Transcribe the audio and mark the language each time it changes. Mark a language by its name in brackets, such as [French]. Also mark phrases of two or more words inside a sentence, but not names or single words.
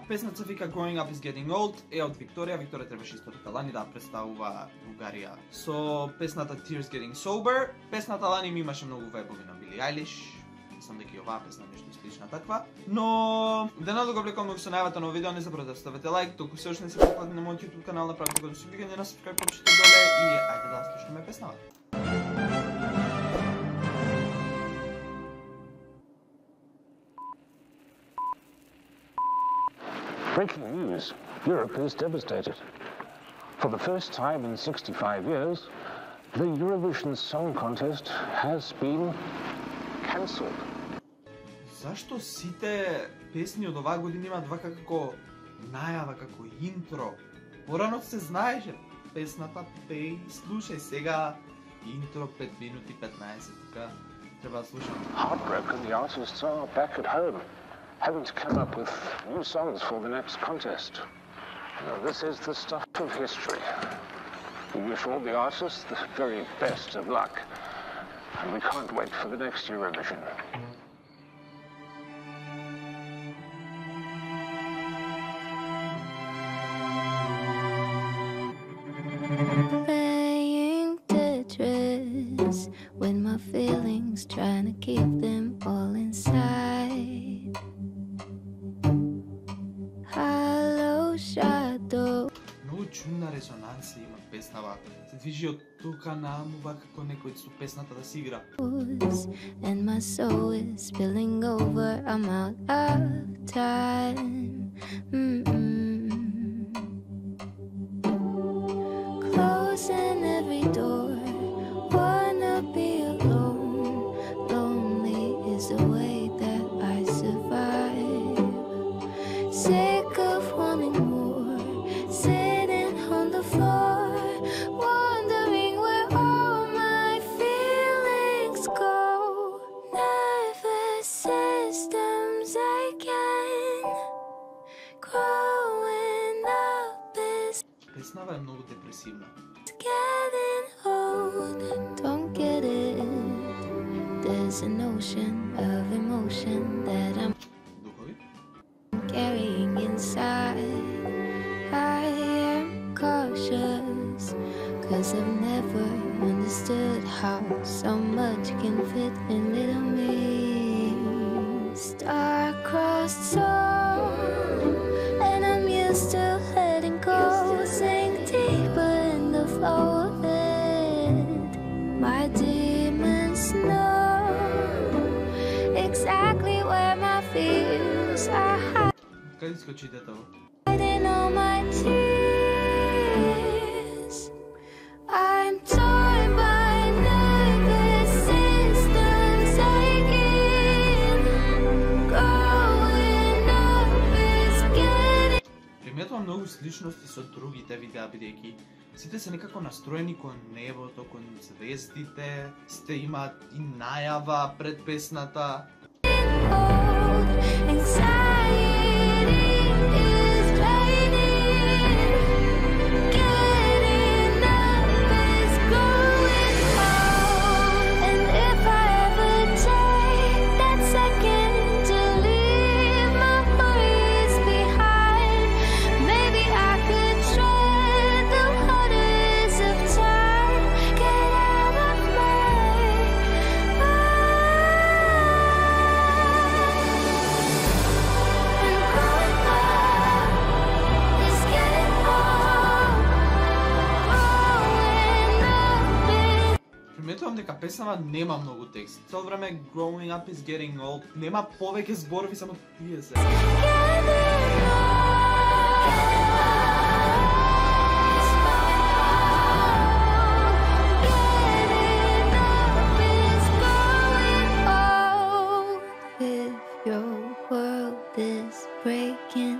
[Macedonian] Песната се вика Growing Up is Getting Old, е од Викторија. Викторија требаше исто така лани да представува Бугарија со песната Tears Getting Sober. Песната лани ми имаше многу вајбови на Били Айлиш. Мислам дека и оваа песна нешто слична таква. Но да надолго влекуваме го со најавата на видео, не забравете да ставите лайк, толку се уште не се потплатите на мојот YouTube канал, направете го со кликање на subscribe копчето доле и ајде да слушаме песнава. [English] Breaking news. Europe is devastated. For the first time in 65 years, the Eurovision Song Contest has been cancelled. [Macedonian] Зашто сите песни од оваа година имаат вака како најава, како интро? Порано се знаеше песната, пеј, слушај сега интро 5 минути 15, така треба да слушам. [English] Heartbroken, the artists are back at home, having to come up with new songs for the next contest. Now, this is the stuff of history. We wish all the artists the very best of luck, and we can't wait for the next Eurovision. Playing Tetris with my feelings, trying to keep them all inside. Hello, shadow. [Macedonian] Многу чудна резонанса има песнава. Се движи од тука наму како некој со песната да си игра. [English] And my soul is spilling over, I'm out of time. Closing every door, wanna be alone. Lonely is the way that I survive. Sick of wanting more, sitting on the floor, wondering where all my feelings go. Nervous systems aching, growing up is [Macedonian] Песнава е многу депресивна. [English] getting old. Don't get it. There's an ocean of emotion that I'm [Macedonian] Духови? [English] carrying inside. I am cautious, 'cause I've never understood how so much can fit in little me. Star-crossed soul, and I'm used to letting go. Sink deeper in the flow of it. My demons know exactly where my fears are [Macedonian] Каде скочи детево? [English] hiding all my tears. I'm torn by nervous systems aching. Growing up is getting. [Macedonian] Приметувам многу сличности со другите видеа, бидејќи сите се некако настроени кон небото, кон звездите, сте имаат и најава пред песната. [English] Old. Anxiety is draining. Getting up is growing old. And if I ever take that second to leave my worries behind, maybe I could tread the waters of time. Get out of my [Macedonian] Приметувам дека песнава нема многу текст. Цело време Growing Up is Getting Old, нема повеќе зборови, само тие се. [English] If your world is breaking